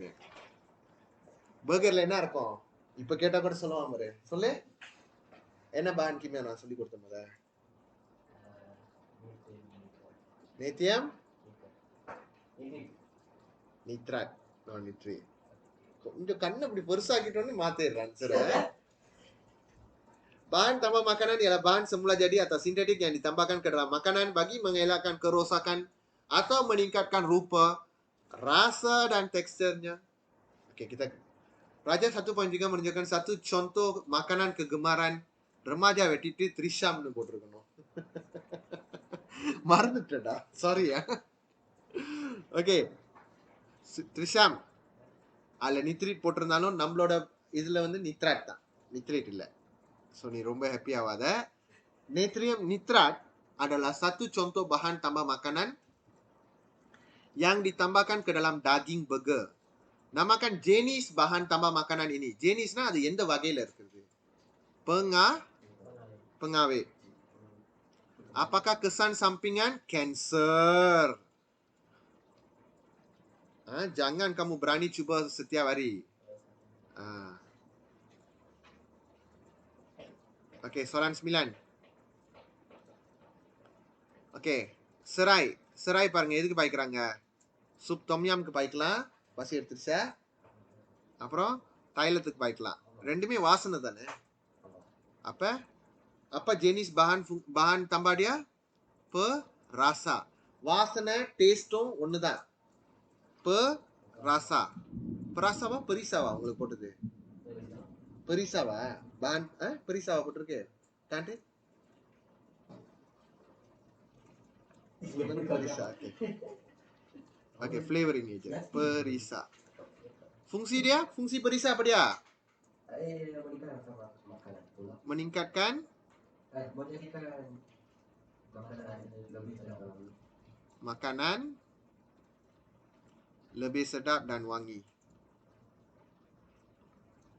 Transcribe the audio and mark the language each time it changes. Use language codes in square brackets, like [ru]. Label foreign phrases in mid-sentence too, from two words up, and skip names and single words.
[ta] பர்கர்ல என்ன இருக்கும்? இப்ப கேட்டா கூட சொல்லுவான் பாரு, சொல்லு. என்ன [ms] bahan kimia [ta] நான் சொல்லி கொடுத்த முத? [ms] natrium nitrat [ta] நித்ரி. கொஞ்சம் கண்ணை இப்படி பெருசாக்கிட்டோன்னு மாத்திடுறான் சார். [ms] Bahan tambah makanan ialah bahan semula jadi atau sintetik yang ditambahkan ke dalam makanan bagi mengelakkan kerosakan atau meningkatkan rupa, rasa dan teksturnya. Oke, kita Raja 1.3 menunjukkan satu contoh makanan kegemaran remaja Wetiti Trisham [ta] னு போட்டுருக்கணும். மறந்துட்டடா, சாரி. ஓகே, த்ரிஷாம் அதுல நித்ரேட் போட்டிருந்தாலும் நம்மளோட இதுல வந்து நித்ராட் தான், நித்ரேட் இல்ல. So ni ரொம்ப happy ஆகாத. [ms] Natrium nitrat adalah satu contoh bahan tambah makanan yang ditambahkan ke dalam daging burger. Namakan jenis bahan tambah makanan ini. [ta] Jenisனா அது எந்த வகையில இருக்குது? [ms] Pengawet. Apakah kesan sampingan? Kanser. Jangan kamu berani cuba setiap hari. Okey, soalan 9. Okey, serai. [ta] Serai பாருங்க எதுக்கு பாய்க்கறாங்க? சூப் தொம்யாம்க்கு பாய்க்கலாம், பசி எடுத்துருச்சா. அப்புறம் தைலத்துக்கு பாய்க்கலாம், ரெண்டுமே வாசனை தானே. அப்ப அப்ப [ms] jenis bahan tambah dia perasa. [ta] வாசனை டேஸ்டும் ஒண்ணுதான். perasa. perasaவா பெரிசாவா உங்களுக்கு போட்டது? பெரிசாவா? bahan பெரிசாவா போட்டிருக்கு? காட்டு. [ms] perisa. [en] Okay, flavoring agent. Perisa. [ms] Fungsi dia? Fungsi perisa apa dia? Meningkatkan makanan lebih sedap dan wangi.